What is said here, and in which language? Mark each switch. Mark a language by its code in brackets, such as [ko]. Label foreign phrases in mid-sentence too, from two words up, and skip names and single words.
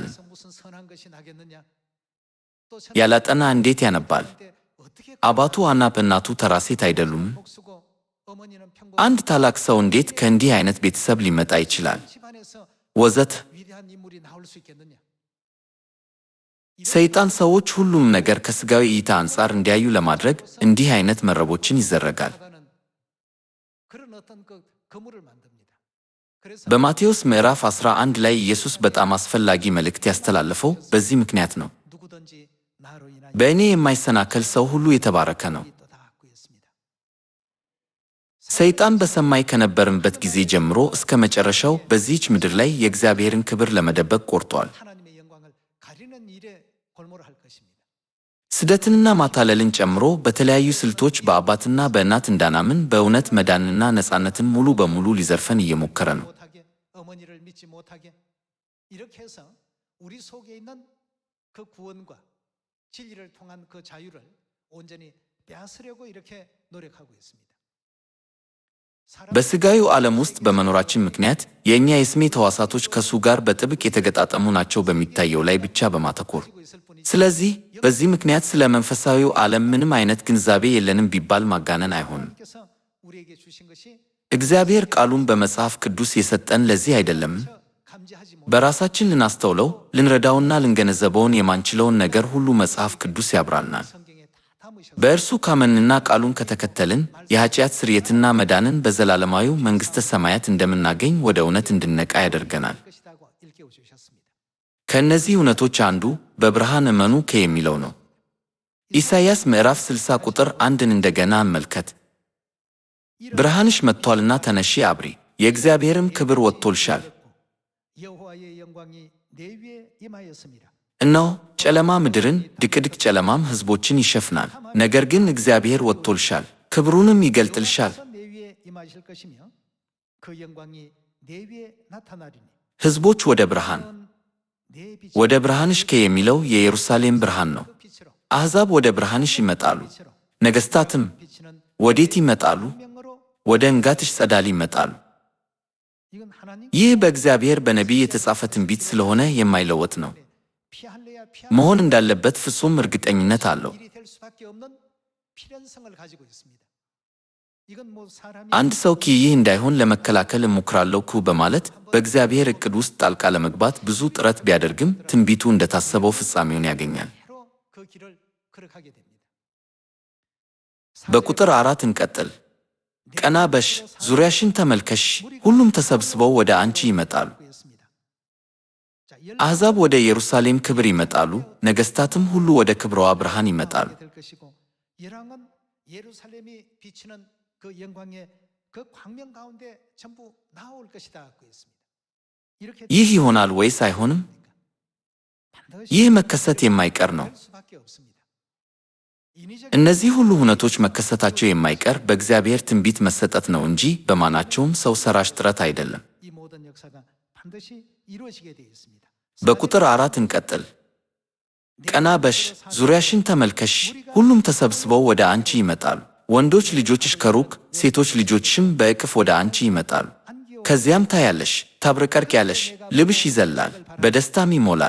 [ko] 그래서 무슨 선한 것이 나겠느냐? 또 [am] ያላጠና እንዴት ያነባል? [ko] 어떻게 [am] አባቱ አናት እናቱ ተራ ሴት አይደሉም? [ko] 복수고 어머니는 평범 [am] አንድ ታላቅ ሰው እንዴት ከእንዲህ አይነት ቤተሰብ ሊመጣ ይችላል? [ko] 집안에서 [am] ወዘተ። [ko] 위대한 인물이 나올 수 있겠느냐? [am] ሰይጣን ሰዎች ሁሉም ነገር ከሥጋዊ እይታ አንጻር እንዲያዩ ለማድረግ እንዲህ አይነት መረቦችን ይዘረጋል። [ko] 사단은 그런 어떤 그 거물을 만듭니다. 그래서 [am] በማቴዎስ ምዕራፍ 11 ላይ ኢየሱስ በጣም አስፈላጊ መልእክት ያስተላለፈው በዚህ ምክንያት ነው። [ko] 누구든지 나로 인하여 [am] በእኔ የማይሰናከል ሰው ሁሉ የተባረከ ነው። [ko] 또 다 갖고 있습니다. [am] ሰይጣን በሰማይ ከነበርንበት ጊዜ ጀምሮ እስከ መጨረሻው በዚህች ምድር ላይ የእግዚአብሔርን ክብር ለመደበቅ ቆርጧል። [ko] 하나님의 영광을 가리는 일에 골몰을 할 것입니다. [am] ስደትንና ማታለልን ጨምሮ በተለያዩ ስልቶች በአባትና በእናት እንዳናምን በእውነት መዳንና ነፃነትን ሙሉ በሙሉ ሊዘርፈን እየሞከረ ነው። [ko] 못하게 어머니를 믿지 못하게 이렇게 해서 우리 속에 있는 그 구원과 진리를 통한 그 자유를 온전히 빼앗으려고 이렇게 노력하고 있습니다. 사람 [am] በሥጋዊው ዓለም ውስጥ በመኖራችን ምክንያት የእኛ የስሜት ሕዋሳቶች ከሱ ጋር በጥብቅ የተገጣጠሙ ናቸው በሚታየው ላይ ብቻ በማተኮር። [ko] 가지고 있을 뿐이지 [am] ስለዚህ በዚህ ምክንያት ስለ መንፈሳዊው ዓለም ምንም አይነት ግንዛቤ የለንም ቢባል ማጋነን አይሆንም። [ko] 하나님께서 우리에게 주신 것이 [am] እግዚአብሔር ቃሉን በመጽሐፍ ቅዱስ የሰጠን ለዚህ አይደለም? [ko] 감지하지 못 [am] በራሳችን ልናስተውለው ልንረዳውና ልንገነዘበውን የማንችለውን ነገር ሁሉ መጽሐፍ ቅዱስ ያብራልናል። [ko] 성경에 다 담으셨습니다. [am] በእርሱ ካመንና ቃሉን ከተከተልን የኃጢአት ስርየትና መዳንን በዘላለማዊው መንግሥተ ሰማያት እንደምናገኝ ወደ እውነት እንድነቃ ያደርገናል። [ko] 것이라고 일깨워 주셨습니다. [am] ከእነዚህ እውነቶች አንዱ በብርሃን እመኑ የሚለው ነው። ኢሳይያስ ምዕራፍ 60 ቁጥር 1ን እንደገና እንመልከት። ብርሃንሽ መጥቷልና ተነሺ አብሪ፣ የእግዚአብሔርም ክብር ወጥቶልሻል። [ko] 여호와의 영광이 내 위에 임하였습니다. [am] እነሆ ጨለማ ምድርን፣ ድቅድቅ ጨለማም ሕዝቦችን ይሸፍናል። ነገር ግን እግዚአብሔር ወጥቶልሻል፣ ክብሩንም ይገልጥልሻል። [ko] 여호와께서 내 위에 임하실 것이며 그 영광이 내 위에 나타나리니 [am] ሕዝቦች ወደ ብርሃን [ko] 내 빛이 [am] ወደ ብርሃንሽ የሚለው የኢየሩሳሌም ብርሃን ነው። [ko] 그 빛으로 [am] አሕዛብ ወደ ብርሃንሽ ይመጣሉ፣ ነገሥታትም [ko] 빛은 [am] ወዴት ይመጣሉ? [ko] 명으로 [am] ወደ ንጋትሽ ጸዳል ይመጣሉ። [ko] 이건 하나님 [am] ይህ በእግዚአብሔር በነቢይ የተጻፈ ትንቢት ስለሆነ የማይለወጥ ነው። [ko] 피할래야 [am] መሆን እንዳለበት ፍጹም እርግጠኝነት አለው። [ko] 일이 될 수밖에 없는 필연성을 가지고 있습니다. 이건 뭐 사람이 [am] አንድ ሰው ይህ እንዳይሆን ለመከላከል እሞክራለሁ በማለት በእግዚአብሔር ዕቅድ ውስጥ ጣልቃ ለመግባት ብዙ ጥረት ቢያደርግም ትንቢቱ እንደታሰበው ፍጻሜውን ያገኛል። [ko] 바로 그 길을 걸어가게 됩니다. [am] በቁጥር 4 እንቀጥል። ቀና በሽ፣ ዙሪያሽን ተመልከሽ፣ ሁሉም ተሰብስበው ወደ አንቺ ይመጣሉ። አሕዛብ ወደ ኢየሩሳሌም ክብር ይመጣሉ፣ ነገሥታትም ሁሉ ወደ ክብረዋ ብርሃን ይመጣሉ። [ko] 열왕은 예루살렘이 비치는 그 영광의 그 광명 가운데 전부 나올 것이다 그 했습니다. 이렇게 [am] ይህ ይሆናል ወይስ አይሆንም? ይህ መከሰት የማይቀር ነው። [ko] 될 수밖에 없습니다. 인위적 [am] እነዚህ ሁሉ ሁነቶች መከሰታቸው የማይቀር በእግዚአብሔር ትንቢት መሰጠት ነው እንጂ በማናቸውም ሰው ሰራሽ ጥረት አይደለም። [ko] 이 모든 역사가 반드시 이루어지게 되어 있습니다. [am] በቁጥር 4 እንቀጥል። ቀና በሽ፣ ዙሪያሽን ተመልከሽ፣ ሁሉም ተሰብስበው ወደ አንቺ ይመጣሉ። ወንዶች ልጆችሽ ከሩቅ፣ ሴቶች ልጆችሽም በእቅፍ ወደ አንቺ ይመጣሉ። ከዚያም ታያለሽ፣ ታብረቀርቂያለሽ፣ ልብሽ ይዘላል፣ በደስታም ይሞላል።